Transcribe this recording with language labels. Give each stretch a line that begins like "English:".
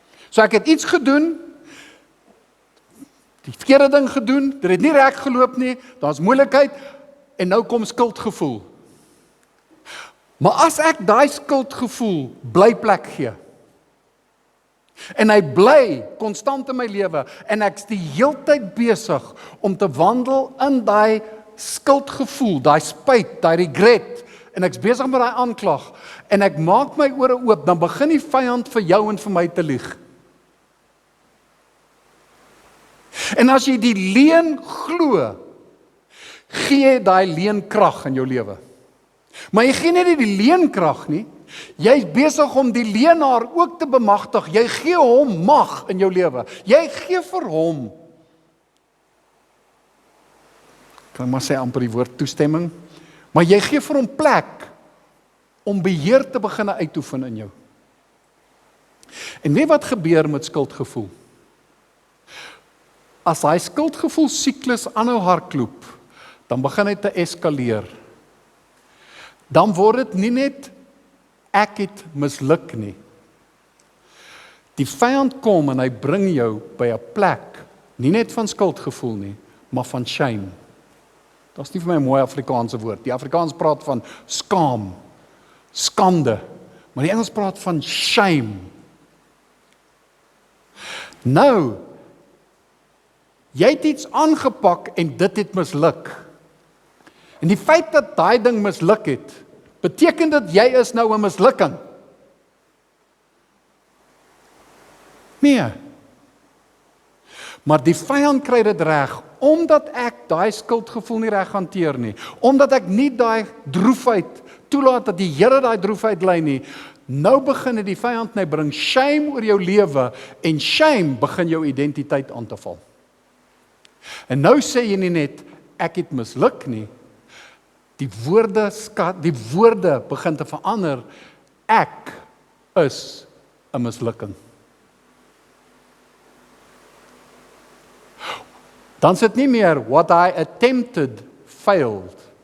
Afrikaans: So ek het iets gedoen, die verkeerde ding gedoen, dit het nie reg geloop nie, daar's moeilikheid, en nou kom skuldgevoel. Maar as ek daai skuldgevoel bly plek gee, en hy bly konstant in my lewe, en ek's die heeltyd besig om te wandel in daai skuldgevoel, daai spyt, daai regret, en ek's besig met daai aanklag, en ek maak my ore oop, dan begin die vyand vir jou en vir my te lieg. En as jy die leuen glo, gee daai leuen krag in jou lewe. Maar jy gee nie die leuen krag nie, jy is besig om die leenaar ook te bemagtig, jy gee hom mag in jou lewe, jy gee vir hom, kan maar sê amper die woord toestemming, maar jy gee vir hom plek, om beheer te begin uitoefen in jou. En weet wat gebeur met skuldgevoel? As hy skuldgevoel siklus aanhou hardloop, dan begin hy te eskaleer. Dan word dit nie net ek het misluk nie. Die vyand kom en hy bring jou by 'n plek, nie net van skuldgevoel nie, maar van shame. Dat is nie vir my 'n mooi Afrikaanse woord. Die Afrikaans praat van skaam, skande, maar die Engels praat van shame. Nou, jy het iets aangepak en dit het misluk. En die feit dat daai ding misluk het, beteken dat jy is nou 'n mislukking. Nee. Maar die vyand kry dit reg, omdat ek daai skuldgevoel nie reg hanteer nie, omdat ek nie daai droefheid toelaat dat die Here daai droefheid lei nie, nou begin die vyand net bring shame oor jou lewe, en shame begin jou identiteit aan te val. En nou sê jy nie net, ek het misluk nie, die woorde begin te verander, ek is 'n mislukking. Dan sit nie meer,
English: what I attempted failed.